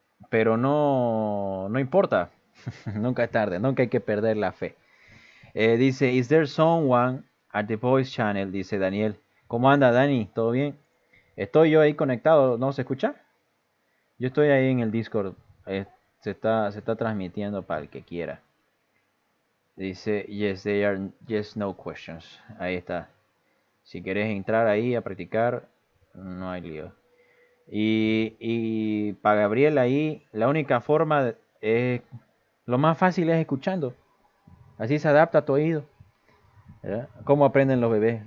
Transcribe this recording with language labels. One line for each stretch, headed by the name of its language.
Spanish: Pero no importa. Nunca es tarde, nunca hay que perder la fe.
English: Dice, is there someone at the voice channel?
Spanish: Dice Daniel. ¿Cómo anda, Dani? ¿Todo bien? Estoy yo ahí conectado, ¿no se escucha? Yo estoy ahí en el Discord. Se está transmitiendo para el que quiera.
English: Dice, yes, they are, yes, no questions.
Spanish: Ahí está. Si querés entrar ahí a practicar, no hay lío. Y para Gabriel ahí, la única forma es, lo más fácil es escuchando. Así se adapta a tu oído. ¿Verdad? ¿Cómo aprenden los bebés?